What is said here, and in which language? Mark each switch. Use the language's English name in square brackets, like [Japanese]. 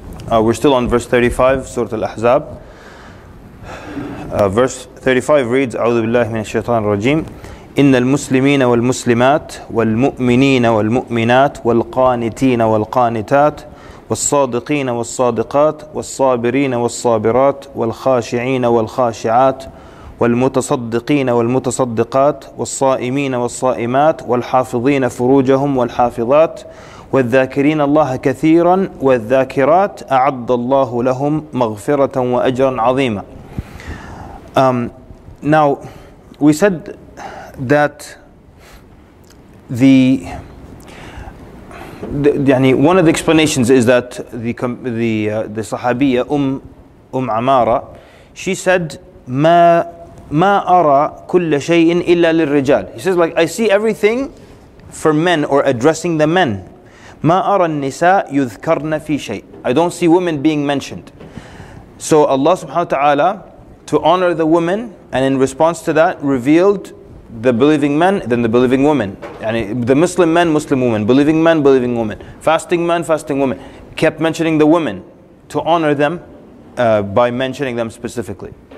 [English] We're still on verse 35, Surat Al-Ahzab. Verse 35 reads, [Arabic] أعوذ بالله من الشيطان الرجيم إن المسلمين والمسلمات والمؤمنين والمؤمنات والقانتين والقانتات والصادقين والصادقات والصابرين والصابرات والخاشعين والخاشعات والمتصدقين والمتصدقات والصائمين والصائمات والحافظين فروجهم والحافظات والذاكرين الله كثيرا والذاكرات أعد الله لهم مغفرة وأجرا عظيما. [English] Now, we said that one of the explanations is that the Sahabiya Amara, she said [Arabic] ما أرى كل شيء إلا للرجال. [English] He says, like, I see everything for men or addressing the men. [Arabic] ما أرى النساء يذكرن في شيء. [English] I don't see women being mentioned. So Allah subhanahu wa ta'ala, to honor the women, and in response to that revealed the believing men, then the believing women. The Muslim men, Muslim women, believing men, believing women, fasting men, fasting women. Kept mentioning the women to honor them by mentioning them specifically.